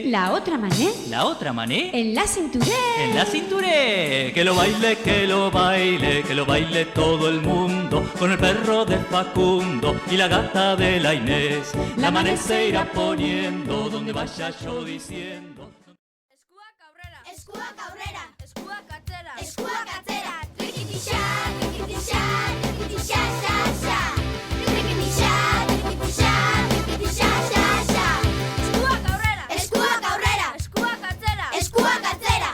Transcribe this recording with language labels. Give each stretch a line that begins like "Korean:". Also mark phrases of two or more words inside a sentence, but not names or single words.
Spanish: la otra mané en la cintura. en la cintura. Que lo baile, que lo baile, que lo baile todo el mundo, con el perro de Facundo y la gata de la Inés. La mané se irá poniendo donde vaya yo diciendo.
Basque: Eskuak aurrera, eskuak atzera, eskuak atzera, trikitixa, trikitixa, trikitixa, xa, xa. Trikitixa, trikitixa, trikitixa, xa, xa. Eskuak aurrera, eskuak atzera, eskuak atzera.